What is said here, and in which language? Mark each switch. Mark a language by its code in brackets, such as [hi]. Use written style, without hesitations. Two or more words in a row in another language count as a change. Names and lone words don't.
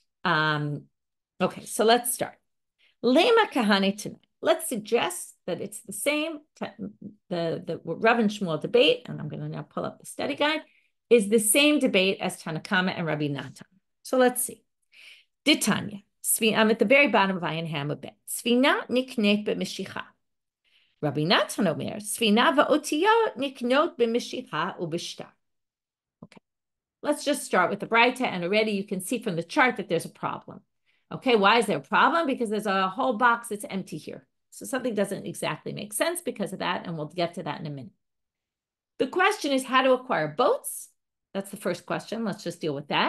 [en] Okay, so let's start. Lema kahane tonight. Let's suggest that it's the same, the Rav and Shmuel debate, and I'm going to now pull up the study guide, is the same debate as Kamma and Rabbi Natan. So let's see. Ditanya. I'm at the very bottom of Ayin Hamabet. [he] ספינה נקנית במשיכה. רבי נתן אומר, ספינה ואותיות נקנות במשיכה ובשטר. [en] Okay, let's just start with the braita, and already you can see from the chart that there's a problem. Okay, why is there a problem? Because there's a whole box that's empty here. So something doesn't exactly make sense because of that, and we'll get to that in a minute. The question is how to acquire boats. That's the first question. Let's just deal with that.